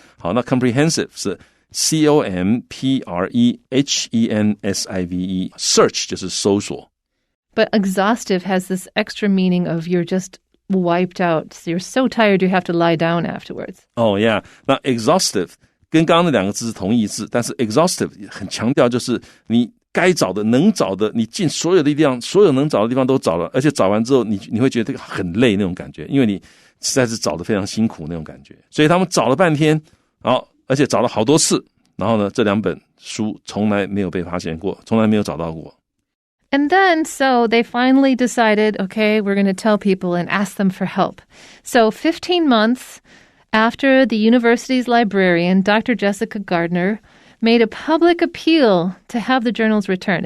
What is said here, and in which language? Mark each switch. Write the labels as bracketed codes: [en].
[zh] 好，那 comprehensive 是 [en] COMPREHENSIVE search [zh] 就是搜索。 [en] But exhaustive has this extra meaning of you're just wiped out. So you're so tired you have to lie down afterwards. Yeah. [zh] 那 exhaustive 跟刚刚那两个字是同义字，但是 exhaustive 很强调就是你该找的能找的你尽所有的地方，所有能找的地方都找了，而且找完之后你会觉得很累那种感觉，因为你实在是找得非常辛苦那种感觉。所以他们找了半天而且找了好多次，然后呢这2本书从来没有被发现过，从来没有找到过。 [en] And then, so they finally decided, okay, we're going to tell people and ask them for help. So 15 months after the university's librarian, Dr. Jessica Gardner, made a public appeal to have the journals returned.